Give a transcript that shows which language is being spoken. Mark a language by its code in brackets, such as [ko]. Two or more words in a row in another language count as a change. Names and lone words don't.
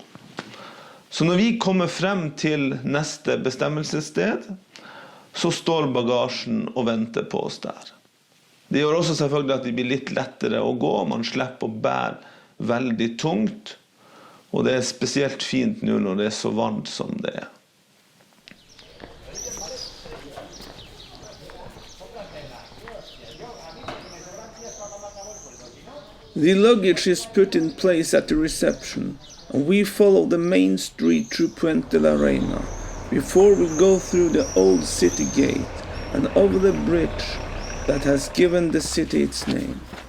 [no] Så når vi kommer frem til neste bestemmelsessted, så står bagasjen og venter på oss der. Det gjør også selvfølgelig at det blir litt lettere å gå, man slipper å bære veldig tungt, og det er spesielt fint nå når det er så varmt som det er. [en] The luggage is put in place at the reception, and we follow the main street through Puente La Reina, before we go through the old city gate and over the bridge that has given the city its name.